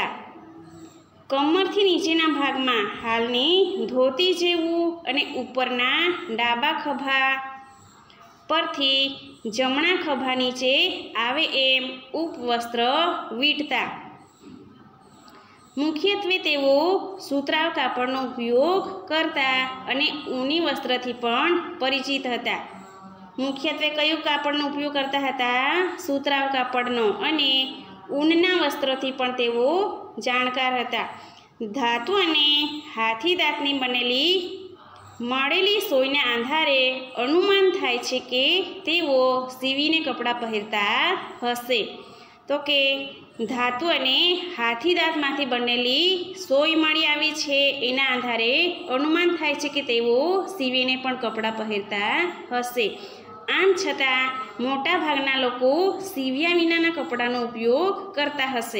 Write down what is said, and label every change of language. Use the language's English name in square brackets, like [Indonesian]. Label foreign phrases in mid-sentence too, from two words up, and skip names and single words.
[Gujarati] કમરથી નીચેના ભાગમાં હાલની ધોતી જેવું અને ઉપરના ડાબા ખભા પરથી જમણા ખભા નીચે આવે એમ ઉપવસ્ત્ર વીંટતા। મુખ્યત્વે તેઓ સુતરાઉ કાપડનો ઉપયોગ કરતા અને ઊની વસ્ત્રથી પણ પરિચિત હતા। મુખ્યત્વે કયો કાપડનો ઉપયોગ કરતા હતા? સૂત્રાવ કાપડનો અને ઊનના વસ્ત્રોથી પણ તેઓ જાણકાર હતા। ધાતુ અને હાથી દાંતની બનેલી મળેલી સોયના આધારે અનુમાન થાય છે કે તેઓ સીવીને કપડાં પહિરતા હશે। તો કે ધાતુ અને હાથીદાંતમાંથી બનેલી સોય મળી આવી છે. એના આધારે અનુમાન થાય છે કે તેઓ સીવીને પણ કપડાં પહેરતા હશે. આમ છતાં મોટાભાગના લોકો સીવ્યા વિનાના કપડાનો ઉપયોગ કરતા હશે.